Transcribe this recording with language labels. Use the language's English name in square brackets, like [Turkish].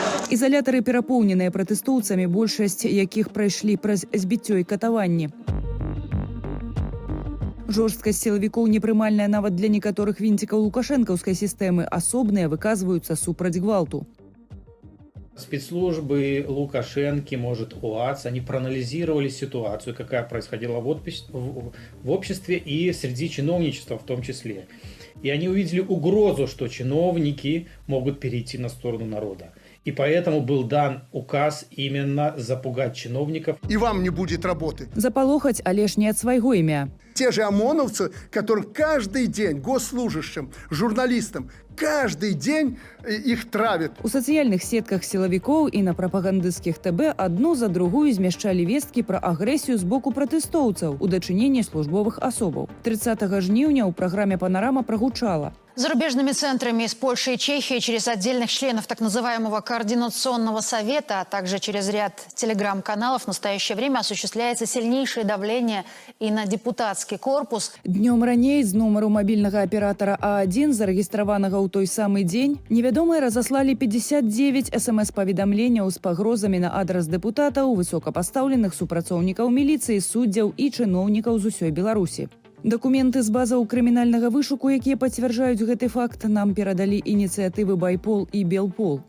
[Belarusian] Ізалятары перапоўненыя пратэстоўцамі, большасць якіх прайшлі праз збіццё і катаванні. Жорсткасць сілавікоў непрымальная нават для некаторых вінцікаў лукашэнкаўскай сістэмы, асобныя выказваюцца супраць гвалту. [Russian] Спецслужбы Лукашенки, может, ОАЦ, они проанализировали ситуацию, какая происходила в обществе и среди чиновничества в том числе. И они увидели угрозу, что чиновники могут перейти на сторону народа. И поэтому был дан указ именно запугать чиновников. И вам не будет работы. [Belarusian] Запалохаць, але ж не ад свайго імя. [Russian] Те же ОМОНовцы, которым каждый день госслужащим, журналистам, каждый день их травят. [Belarusian] У сацыяльных сетках сілавікоў і на прапагандысцкіх ТБ адну за другую змяшчалі весткі пра агрэсію з боку пратэстоўцаў у дачыненні службовых асобаў. 30 жніўня ў праграме «Панорама» прогучала. [Russian] Зарубежными центрами из Польши и Чехии через отдельных членов так называемого Координационного совета, а также через ряд телеграм-каналов в настоящее время осуществляется сильнейшее давление и на депутатский корпус. [Belarusian] Днем раней з нумару мабільнага аператора А1, зарэгістраванага ў той самы дзень, невядомыя разаслалі 59 СМС-паведамленняў з пагрозамі на адрас дэпутатаў, высокапастаўленых супрацоўнікаў міліцыі, суддзяў і чыноўнікаў з усёй Беларусі. Дакументы з базаў крымінальнага вышуку, якія пацвярджаюць гэты факт, нам перадалі ініцыятывы Байпол і Белпол.